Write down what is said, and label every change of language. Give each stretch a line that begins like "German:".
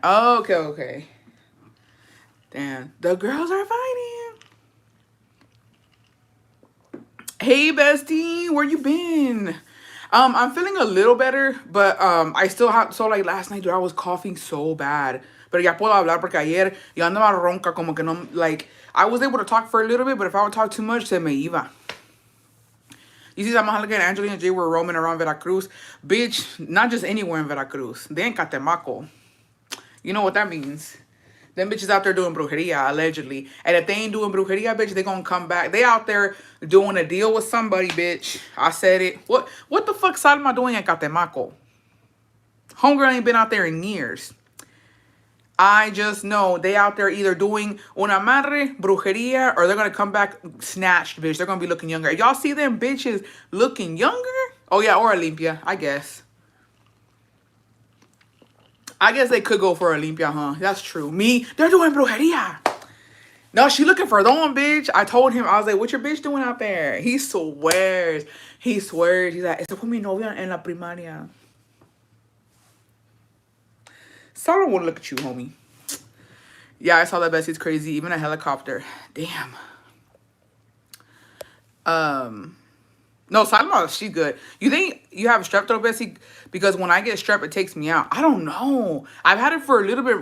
English: Oh, okay. Damn. The girls are fighting. Hey, bestie. Where you been? I'm feeling a little better, but I still have... So, like, last night, dude, I was coughing so bad.
Spanish: Pero ya puedo hablar porque ayer yo andaba ronca como que no...
English: Like, I was able to talk for a little bit, but if I would talk too much,
Spanish: se me iba.
English: You see, Salma Hayek and Angelina J were roaming around Veracruz. Bitch, not just anywhere in Veracruz. They in Catemaco. You know what that means. Them bitches out there doing brujeria, allegedly. And if they ain't doing brujeria, bitch, they gonna come back. They out there doing a deal with somebody, bitch. I said it. What the fuck Salma doing in Catemaco? Homegirl ain't been out there in years. I just know they out there either doing
Spanish: una madre,
English: brujeria, or they're going to come back snatched, bitch. They're going to be looking younger. Y'all see them bitches looking younger? Oh, yeah, or Olympia, I guess. I guess they could go for Olympia, huh? That's true. Me, they're doing brujeria. No, she looking for them, bitch. I told him, I was like, what your bitch doing out there? He swears.
Spanish: He's like, esta fue mi novia en la primaria.
English: Sarah won't look at you, homie. Yeah, I saw that Bessie's crazy. Even a helicopter. Damn. No, Salma, she's good. You think you have strep throat, Bessie? Because when I get strep, it takes me out. I don't know. I've had it for a little bit.